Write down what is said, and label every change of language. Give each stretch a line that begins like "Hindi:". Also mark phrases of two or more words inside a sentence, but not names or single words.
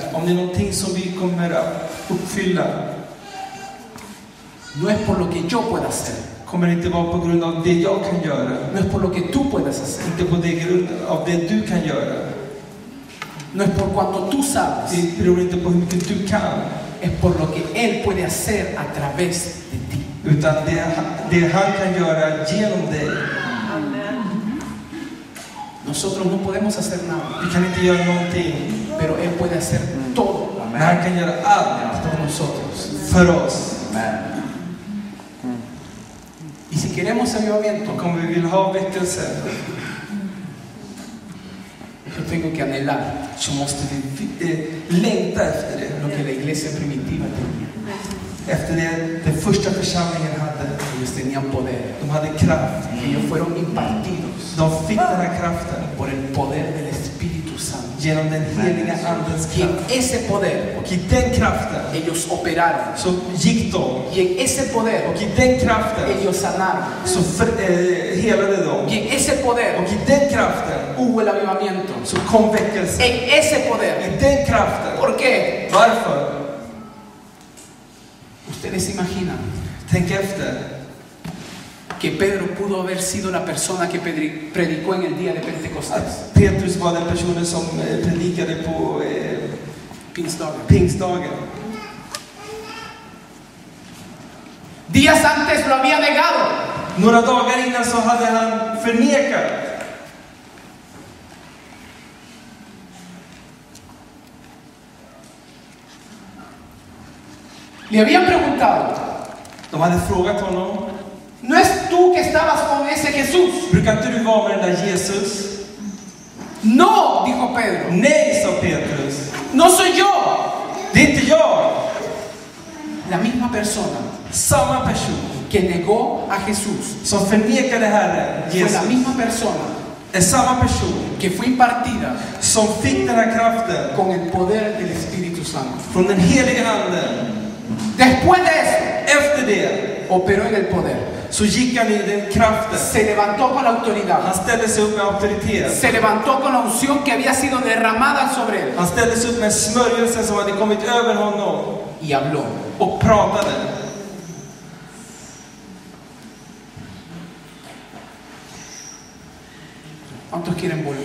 Swedish: Om det är någonting som vi kommer att uppfylla,
Spanish: no es por lo que yo pueda hacer,
Swedish: kommer det inte vara på grund av det jag kan göra,
Spanish: no es por lo que tú puedas hacer,
Swedish: inte på det grund av det du kan göra.
Spanish: no es por cuanto tú sabes,
Swedish: Det beror inte på hur mycket du kan,
Spanish: es por lo que Él puede hacer a través de ti.
Swedish: utan det han kan göra genom dig.
Spanish: Nosotros no podemos hacer nada,
Swedish: Vi kan inte göra någonting,
Spanish: pero Él puede hacer todo
Swedish: men han kan göra allt
Spanish: por nosotros.
Swedish: för oss.
Spanish: Y si queremos avivamiento,
Swedish: Och om vi vill ha väckelse,
Spanish: yo tengo que anhelar
Swedish: så måste vi längta efter det.
Spanish: lo que la iglesia primitiva tenía.
Swedish: Efter det den första församlingen hade.
Spanish: Ellos tenían poder.
Swedish: De hade kraft.
Spanish: Ellos fueron impartidos
Swedish: De fick den här kraften
Spanish: por el poder del Espíritu Santo.
Swedish: genom den heliga andens
Spanish: Y en
Swedish: kraft.
Spanish: ese poder
Swedish: Och i den kraften
Spanish: ellos operaron.
Swedish: så gick de.
Spanish: Y en ese poder
Swedish: Och i den kraften
Spanish: ellos sanaron.
Swedish: så helade de.
Spanish: Y en ese poder
Swedish: Och i den kraften
Spanish: hubo el avivamiento.
Swedish: så kom väckelse.
Spanish: En ese poder.
Swedish: I den kraften.
Spanish: ¿Por qué?
Swedish: Varför?
Spanish: Ustedes imaginan
Swedish: Tänk efter.
Spanish: que Pedro pudo haber sido la persona que predicó en el día de Pentecostés.
Swedish: Att Petrus var den personen som predikade på Pingstdagen. pingstdagen.
Spanish: Días antes lo había negado.
Swedish: Några dagar innan så hade han förnekat.
Spanish: Le habían preguntado,
Swedish: De hade frågat honom:
Spanish: ¿no es tú que estabas con ese Jesús?
Swedish: brukar inte du vara med den där Jesus?
Spanish: No, dijo Pedro,
Swedish: Nej, sa Petrus.
Spanish: no soy yo.
Swedish: Det är inte jag.
Spanish: La misma persona
Swedish: Samma person
Spanish: que negó a Jesús
Swedish: som förnekade Herren,
Spanish: fue la
Swedish: Jesus,
Spanish: misma persona
Swedish: är samma person
Spanish: que fue impartida
Swedish: som fick den här kraften
Spanish: con el poder del Espíritu Santo.
Swedish: från den heliga anden.
Spanish: Después de eso,
Swedish: Efter det
Spanish: operó en el poder.
Swedish: så gick han i den kraften.
Spanish: Se levantó con la autoridad.
Swedish: Han ställde sig upp med auktoritet.
Spanish: Se levantó con la unción que había sido derramada sobre él.
Swedish: Han ställde sig upp med smörjelsen som hade kommit över honom
Spanish: Y habló.
Swedish: och pratade.
Spanish: ¿Cuántos quieren volver